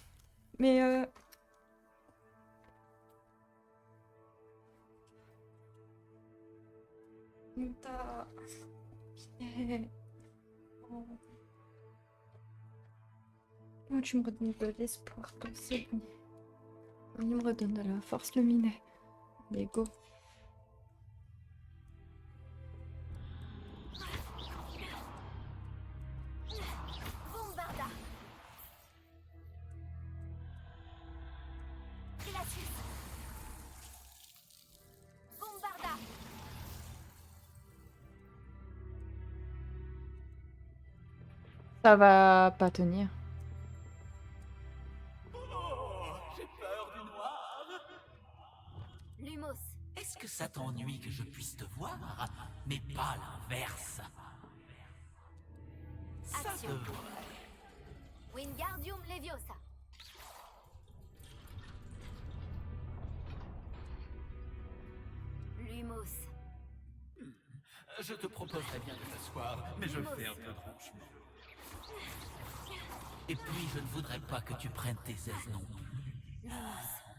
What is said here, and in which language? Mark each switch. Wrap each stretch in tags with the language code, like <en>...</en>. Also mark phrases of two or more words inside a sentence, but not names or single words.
<fr>Mais Nuta. Oh. Oh, tu me redonnes de l'espoir, toi, c'est bon. Il me redonne de la force, le minet. Allez, go. Bombarda! Glacius! Bombarda! Ça va pas tenir. Oh, j'ai peur du noir. Lumos! Est-ce que ça t'ennuie que je puisse te voir, mais pas l'inverse? Ça Action. devrait. Wingardium Leviosa! Lumos! Je te proposerais bien de t'asseoir, mais je fais un peu de rangement. Et puis, je ne voudrais pas que tu prennes tes aises non plus. Lumos!</fr>